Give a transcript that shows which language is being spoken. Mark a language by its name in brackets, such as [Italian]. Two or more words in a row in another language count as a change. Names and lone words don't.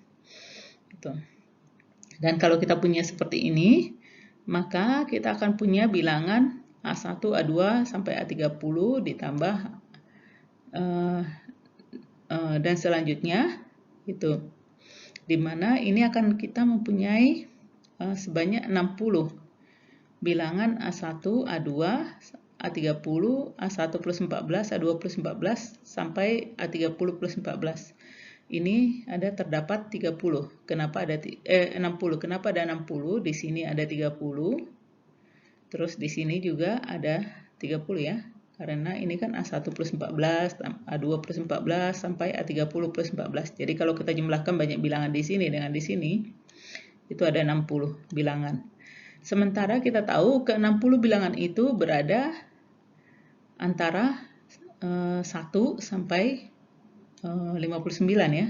[Indonesian] Gitu. Dan kalau kita punya seperti ini, maka kita akan punya bilangan A1, A2 sampai A30 ditambah dan selanjutnya itu, dimana ini akan kita mempunyai sebanyak 60 bilangan A1, A2, A30, A1 plus 14, A2 plus 14 sampai A30 plus 14. Ini ada terdapat 30. Kenapa ada 60? Kenapa ada 60? Di sini ada 30. Terus di sini juga ada 30 ya. Karena ini kan A1 plus 14, A2 plus 14 sampai A30 plus 14. Jadi kalau kita jumlahkan banyak bilangan di sini dengan di sini, itu ada 60 bilangan. Sementara kita tahu ke 60 bilangan itu berada antara 1 sampai 59 ya.